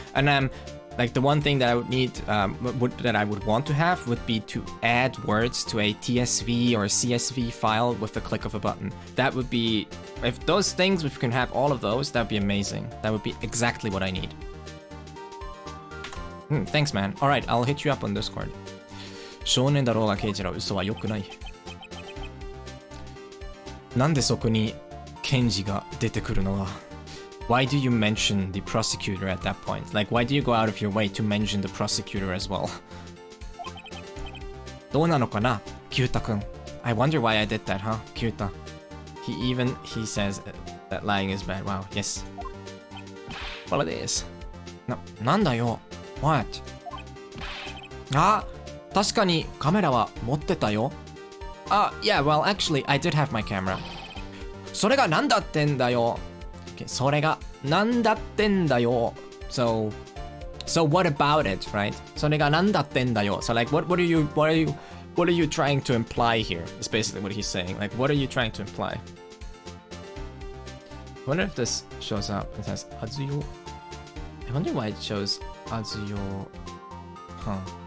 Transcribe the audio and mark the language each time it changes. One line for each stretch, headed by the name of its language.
English: And like the one thing that I would need, that I would want to have would be to add words to a TSV or a CSV file with the click of a button. That would be, if those things, if we can have all of those, that would be amazing. That would be exactly what I need. Thanks, man. All right, I'll hit you up on Discord.
Japanese: 少年だろうが刑事ら嘘は良くない。なんでそこに検事が出てくるのは
English: Why do you mention the prosecutor at that point? Like, why do you go out of your way to mention the prosecutor as well?
Japanese: どうなのかな、Kyuuta君。
English: I wonder why I did that, huh, Kyuuta? He says that lying is bad. Wow, yes. Well, it is.
Japanese: なんだよ。
English: What?
Japanese: あ、確かにカメラは持ってたよ。
English: Yeah, well, actually, I did have my camera.
Japanese: それがなんだってんだよ。
English: Okay,
Japanese: それがなんだってんだよ。
English: So what about it, right?
Japanese: それがなんだってんだよ。
English: So like, what are you trying to imply here? Is basically what he's saying. Like, what are you trying to imply? I wonder if this shows up. It says Azuyo. I wonder why it shows Azuyo. Huh.